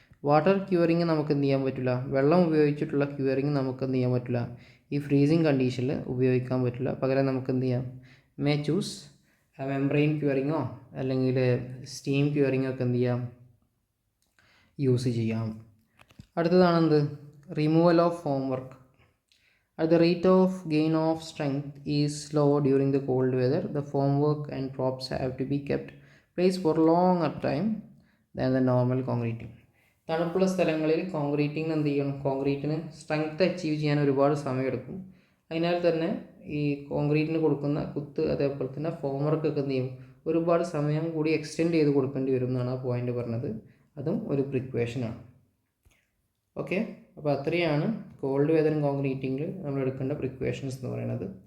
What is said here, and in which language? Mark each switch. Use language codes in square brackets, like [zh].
[ml] Water curing നമുക്ക് എന്ത് ചെയ്യാൻ പറ്റില്ല, വെള്ളം ഉപയോഗിച്ചിട്ടുള്ള ക്യൂറിങ് നമുക്ക് എന്ത് ചെയ്യാൻ പറ്റില്ല, ഈ ഫ്രീസിങ് കണ്ടീഷനിൽ ഉപയോഗിക്കാൻ പറ്റില്ല. പകരം നമുക്ക് എന്ത് ചെയ്യാം, [en] may choose [ml] മെംബ്രെയിൻ ക്യൂറിങ്ങോ അല്ലെങ്കിൽ സ്റ്റീം ക്യൂറിങ്ങോ ഒക്കെ എന്ത് ചെയ്യാം, യൂസ് ചെയ്യാം. അടുത്തതാണ് എന്ത്, [en] Removal of form work. At the rate of gain of strength is slow during the cold weather, the formwork and props have to be kept placed for longer time than the normal concreting. [ml] തണുപ്പുള്ള സ്ഥലങ്ങളിൽ കോൺക്രീറ്റിങ്ങിന് എന്ത് ചെയ്യണം, കോൺക്രീറ്റിന് strength achieve ചെയ്യാൻ ഒരുപാട് സമയമെടുക്കും. അതിനാൽ തന്നെ ഈ കോൺക്രീറ്റിന് കൊടുക്കുന്ന കുത്ത് അതേപോലെ തന്നെ ഫോം വർക്കൊക്കെ എന്ത് ചെയ്യും, ഒരുപാട് സമയം കൂടി എക്സ്റ്റെൻഡ് ചെയ്ത് കൊടുക്കേണ്ടി വരും എന്നാണ് ആ പോയിൻ്റ് പറഞ്ഞത്. അതും ഒരു പ്രിക്വേഷനാണ്. ഓക്കെ, അപ്പോൾ അത്രയാണ് കോൾഡ് വെതർ കോൺക്രീറ്റിങ്ങിൽ നമ്മൾ എടുക്കേണ്ട പ്രിക്വേഷൻസ് എന്ന് പറയുന്നത്.